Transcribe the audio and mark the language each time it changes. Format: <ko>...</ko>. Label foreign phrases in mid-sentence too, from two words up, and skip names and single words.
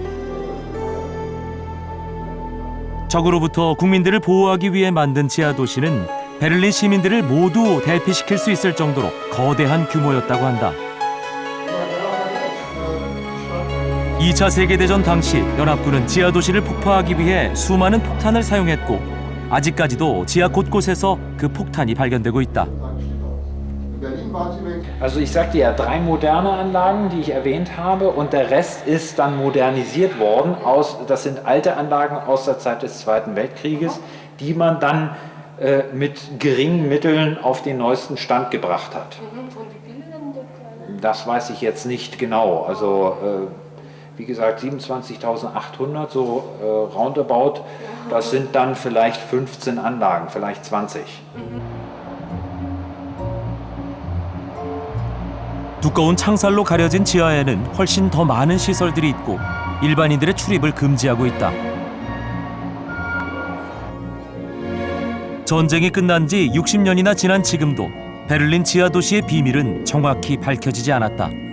<ko>적으로부터 국민들을 보호하기 위해 만든 지하 도시는 베를린 시민들을 모두 대피시킬 수 있을 정도로 거대한 규모였다고 한다. 2차 세계대전 당시 연합군은 지하 도시를 폭파하기 위해 수많은 폭탄을 사용했고 아직까지도 지하 곳곳에서 그 폭탄이 발견되고 있다.</ko> <de>Also ich sagte ja, 3 moderne Anlagen, die ich erwähnt habe, und der Rest ist dann modernisiert worden. Das sind alte Anlagen aus der Zeit des Zweiten Weltkrieges, die man dann mit geringen Mitteln auf den neuesten Stand gebracht hat. Das weiß ich jetzt nicht genau. Also wie gesagt 27.800, so roundabout, das sind dann vielleicht 15 Anlagen, vielleicht 20.</de> <ko>두꺼운 창살로 가려진 지하에는 훨씬 더 많은 시설들이 있고 일반인들의 출입을 금지하고 있다. 전쟁이 끝난 지 60년이나 지난 지금도 베를린 지하 도시의 비밀은 정확히 밝혀지지 않았다.</ko>